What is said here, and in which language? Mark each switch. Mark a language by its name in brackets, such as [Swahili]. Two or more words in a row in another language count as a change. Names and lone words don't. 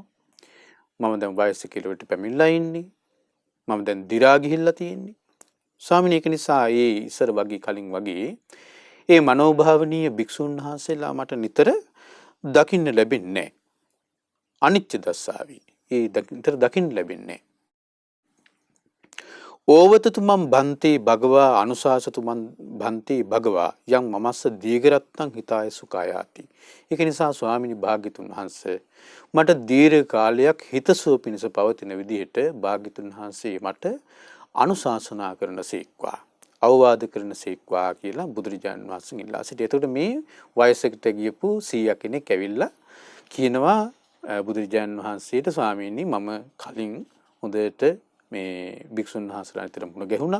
[Sinhala] මම දැන් වයස කෙලවට පැමිණලා ඉන්නේ. මම දැන් දි รา ගිහිල්ලා තියෙන්නේ. ස්වාමීනි ඒක නිසා ඒ ඉස්සර වගේ කලින් වගේ ඒ මනෝභාවනීය භික්ෂුන් වහන්සේලා මට නිතර දකින්න ලැබෙන්නේ නැහැ. [Pali] අනිච්ච දස්සාවි. [Sinhala] ඒ නිතර දකින්න ලැබෙන්නේ නැහැ. [Pali] ඕවතතුමන් බන්තේ භගවා අනුශාසතුමන් බන්තේ භගවා යම් මමස්ස දීඝරත්තං හිතාය සුඛායාති. [Sinhala] ඒක නිසා ස්වාමීනි භාග්‍යතුන් වහන්සේ මට දීර්ඝ කාලයක් හිතසුව පිණිස පවතින විදිහට භාග්‍යතුන් වහන්සේ මට අනුශාසනා කරන සීක්වා අවවාද කරන සීක්වා කියලා බුදුරජාණන් වහන්සේ ඉල්ලා සිටියා. එතකොට මේ වයසකට ගියපු 100 කෙනෙක් ඇවිල්ලා කියනවා බුදුරජාණන් වහන්සේට ස්වාමීනි මම කලින් හොඳට මේ භික්ෂුන් වහන්සේලා අතර මුණ ගැහුණා.